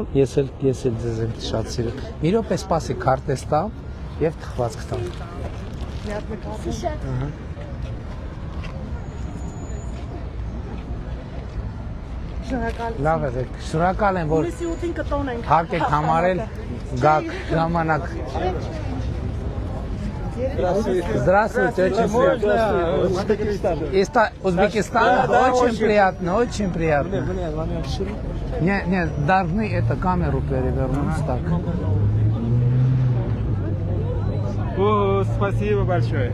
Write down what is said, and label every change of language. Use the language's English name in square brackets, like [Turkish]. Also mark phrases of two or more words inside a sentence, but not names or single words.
[Armenian] Ես էլ ձեզ եմ շատ սիրում։ Մի րոպե սպասի քարտես տամ եւ թխվածք տամ։ Շատ։ Լավ է, շնորհակալ եմ, որ Հունիսի 8-ին կտոնենք։ հարկ եք համարել գաք ժամանակ։ [Russian] Здравствуйте, очень приятно. Узбекистан, очень приятно. Не, должны эту камеру перевернуть так. О, спасибо большое.